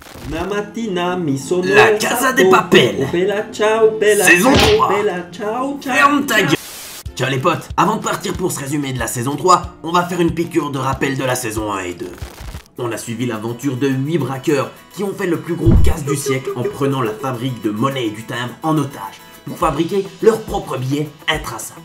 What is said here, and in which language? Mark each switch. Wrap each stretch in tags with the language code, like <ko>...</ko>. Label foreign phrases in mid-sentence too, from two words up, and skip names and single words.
<it>La mattina mi sono La Casa des Papel. Oh, bella ciao, bella</it> <fr>Saison</fr> <it>ciao,</it> <fr>3.</fr> <it>bella ciao, ciao.</it> <fr>Ferme ta gueule. Ciao les potes, avant de partir pour ce résumé de la saison 3, on va faire une piqûre de rappel de la saison 1 et 2. On a suivi l'aventure de 8 braqueurs qui ont fait le plus gros casse du siècle en prenant la fabrique de monnaie et du timbre en otage pour fabriquer leurs propres billets intraçables.</fr>